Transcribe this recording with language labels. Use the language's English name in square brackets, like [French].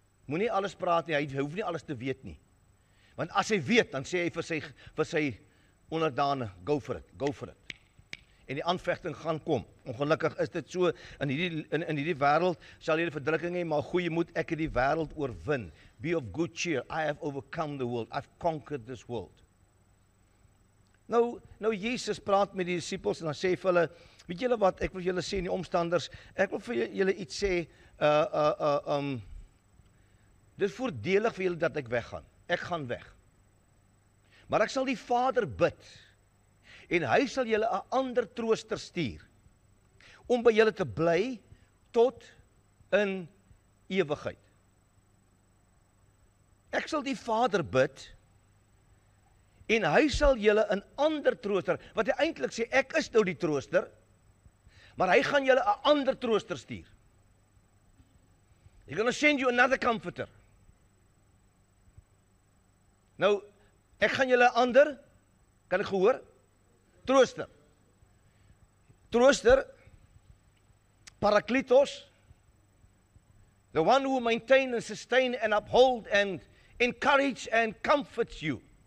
[Afrikaans] Moenie alles praat nie, hy hoef nie alles te weet nie. Want as hy weet, dan sê hy vir sy onderdane, [English] go for it. [Afrikaans] En die aanvegting gaan kom. Ongelukkig is dit so, in hierdie wêreld sal jy verdrukking hê, maar goeie moed, ek het die wêreld oorwin. [English] Be of good cheer, I have overcome the world, I've conquered this world. [Afrikaans] Nou Jesus praat met die disippels en dan sê vir hulle, weet julle wat, ek wil julle sê in die omstanders, ek wil vir julle iets sê, dit is voordelig vir julle dat ek weggaan. Ek gaan weg. Maar ek sal die Vader bid, en hy sal julle 'n ander trooster stuur, om by julle te bly, tot in ewigheid. Ek sal die Vader bid, en hy sal julle 'n ander trooster, wat hy eintlik sê, ek is nou die trooster, maar hy gaan julle 'n ander trooster stuur. [English] He's gonna send you another comforter. [Afrikaans] Nou, ek gaan julle 'n ander, kan ek gehoor? Trooster. [English] Trooster, Parakletos, the one who maintain and sustain and uphold and encourage and comforts you.